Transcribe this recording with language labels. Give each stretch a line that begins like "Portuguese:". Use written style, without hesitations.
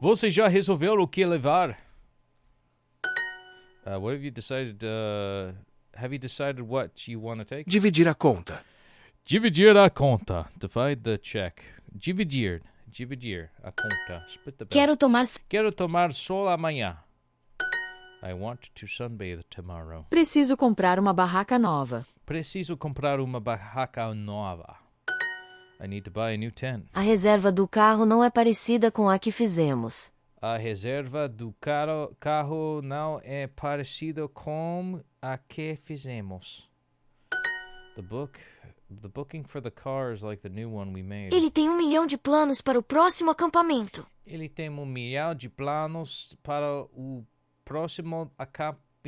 Portuguese: Você já resolveu o que levar?
English: What have you decided... have you decided what you want to take?
Portuguese: Dividir a conta. Dividir a conta.
English: Divide the check.
Portuguese: Dividir a conta.
English: Split the bill.
Portuguese: Quero tomar sol amanhã.
English: I want to sunbathe tomorrow.
Portuguese: Preciso comprar uma barraca nova. Preciso comprar uma barraca nova.
English: I need to buy a new tent.
Portuguese: A reserva do carro não é parecida com a que fizemos. A reserva do carro não é parecida com a que fizemos.
English: The booking for the car is like the new one we made.
Portuguese: Ele tem 1 milhão de planos para o próximo acampamento. Ele tem 1 milhão de planos para o próximo acampamento.